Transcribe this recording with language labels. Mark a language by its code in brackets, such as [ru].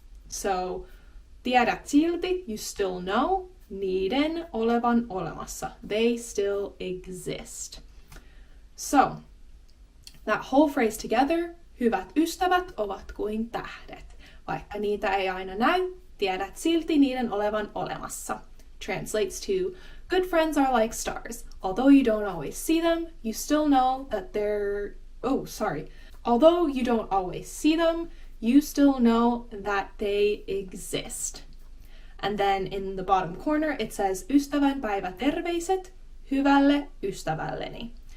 [fi] So, tiedät silti, [en] you still know, [fi] niiden olevan olemassa. [en] They still exist. So, that whole phrase together, [fi] hyvät ystävät ovat kuin tähdet. Vaikka niitä ei aina näy, tiedät silti niiden olevan olemassa. [en] Translates to, good friends are like stars. Although you don't always see them, you still know that they're... Although you don't always see them, you still know that they exist. And then in the bottom corner it says, [fi] Ystävänpäivä terveiset hyvälle ystävälleni.